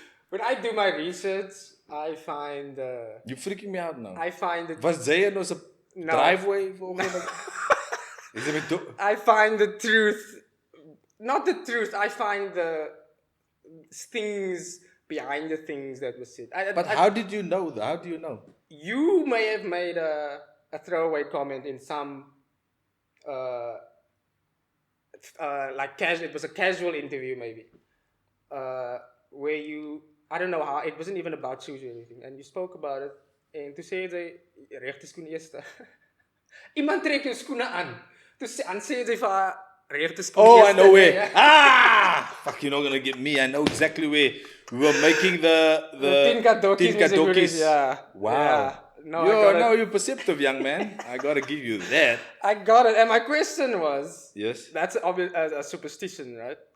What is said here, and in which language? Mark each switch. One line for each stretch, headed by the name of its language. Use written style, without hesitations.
English: When I do my research, I find You're freaking me out now. I find it.
Afrikaans: Was jy in ons driveway volgens
English: I find the truth. Not the truth. I find the things behind the things that were said. How did you know that? How do you know? You may have made a throwaway comment in some it was a casual interview maybe, where you, I don't know how, it wasn't even about shoes or anything, and you spoke about it, and to say the regterskoen eerste.
Afrikaans: Iemand trek jou skoene aan. Toe sê jy vir haar regterskoen eerste.
English: I know where. Fuck, you're not gonna get me. I know exactly where. We were making the Tinka Dokkies. Yeah. Wow. Yeah. You're perceptive, young man. I gotta give you that. I got it. And my question was... Yes? That's a superstition, right?